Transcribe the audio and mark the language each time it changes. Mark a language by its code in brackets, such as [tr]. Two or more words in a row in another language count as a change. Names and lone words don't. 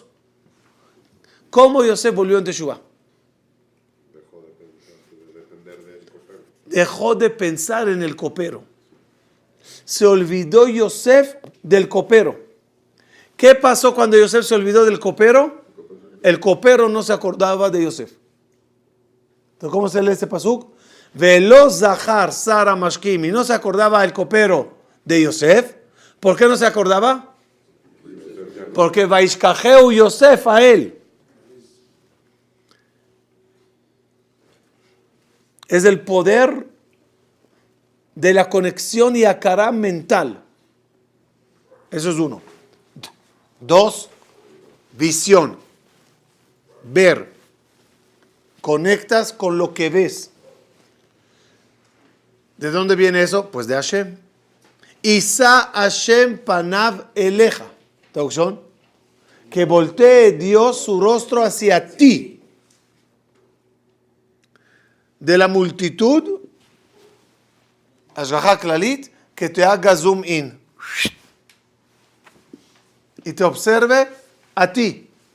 [es] ¿Cómo Yosef volvió en Teshuvah? Dejó de pensar en el copero. Se olvidó Yosef del copero. ¿Qué pasó cuando Yosef se olvidó del copero? El copero no se acordaba de Yosef. Entonces, ¿cómo se lee este pasuk? [he] ולא זכר שר המשקים. [es] Y no se acordaba el copero de Yosef. ¿Por qué no se acordaba? Porque vaishkajeu Yosef a él. Es el poder de la conexión y acará mental. Eso es uno. 2, visión. Ver. Conectas con lo que ves. ¿De dónde viene eso? Pues de Hashem. [he] ישא השם פניו אליך. [es] Traducción. Que voltee Dios su rostro hacia ti. De la multitud, [he] השגחה כללית, [es] que te haga [en] zoom in [es] y te observe a ti.